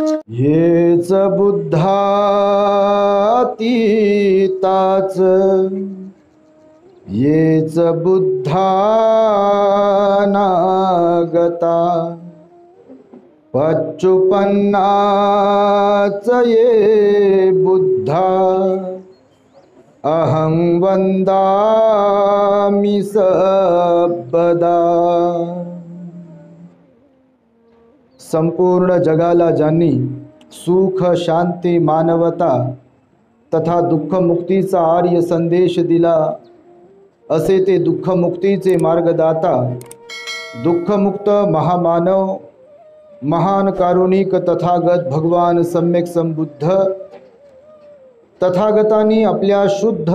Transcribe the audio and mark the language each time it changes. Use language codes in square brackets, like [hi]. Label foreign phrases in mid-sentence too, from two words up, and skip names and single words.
[pi] हेच बुद्धातीताच येच बुद्धानागता पच्चुपन्नाच ये बुद्धा अहं वंदामि सबदा। [mr] संपूर्ण जगाला ज्यांनी सुख शांती मानवता तथा दुःखमुक्तीचा आर्य संदेश दिला असे ते दुःखमुक्तीचे मार्गदाता दुःखमुक्त महामानव महान कारुणिक तथागत भगवान सम्यक संबुद्ध तथागतांनी आपल्या शुद्ध